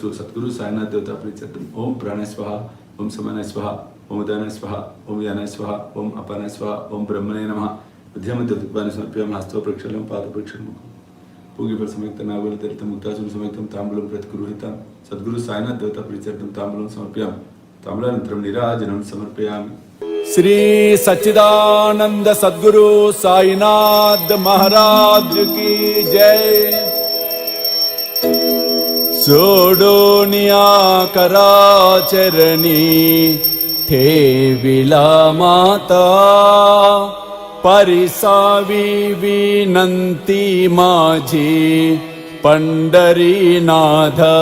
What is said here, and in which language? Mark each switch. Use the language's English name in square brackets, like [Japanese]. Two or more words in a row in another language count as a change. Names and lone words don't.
[Sanskrit] సద్గురు సాయినాథ్ దేవతా ప్రీత్యర్థం ఓం ప్రాణాయ స్వహ, ఓం సమానాయ స్వహ, ఓం ఉదానాయ స్వహ, ఓం యానాయ స్వహ, ఓం అపానాయ స్వహ, ఓం బ్రహ్మణే నమః। మధ్యమధ్యత్వాన్ని సమర్పయామి। హస్తో ప్రక్షాళనం, పాద ప్రక్షాళనం, పూగిఫల సమయుక్త నాగుల తీర్థం, ముక్తాసుని సమయుక్తం తాంబూలం ప్రతిగృహీతం। సద్గురు సాయినాథ్ దేవతా ప్రీత్యర్థం తాంబూలం సమర్పయామి। తాంబూలానంతరం నీరాజనం సమర్పయామి। [Hindi] श्री सच्चिदानंद सद्गुरु साईनाथ महाराज की जय। [Marathi] सोडोनिया कराचरणी ठेविला माता, परिसावी विनंती माझी पंढरीनाथ।